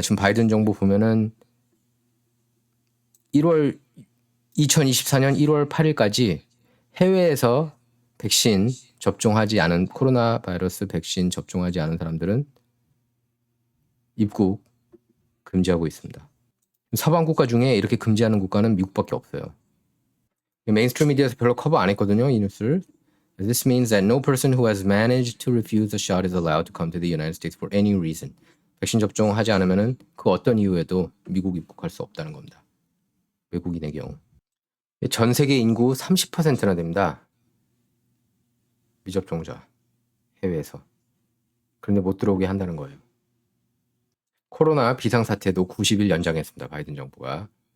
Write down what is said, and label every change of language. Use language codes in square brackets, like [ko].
[ko] 지금 바이든 정부 보면은 2024년 1월 8일까지 해외에서 백신 접종하지 않은 코로나 바이러스 백신 접종하지 않은 사람들은 입국 금지하고 있습니다. 서방 국가 중에 이렇게 금지하는 국가는 미국밖에 없어요. 메인스트림 미디어에서 별로 커버 안 했거든요, 이 뉴스를. [en] This means that no person who has managed to refuse a shot is allowed to come to the United States for any reason. [ko] 백신 접종하지 않으면은 그 어떤 이유에도 미국 입국할 수 없다는 겁니다. 외국인의 경우. 전 세계 인구 30%나 됩니다. 미접종자 해외에서. 그런데 못 들어오게 한다는 거예요. 코로나 비상사태도 90일 연장했습니다. 바이든 정부가.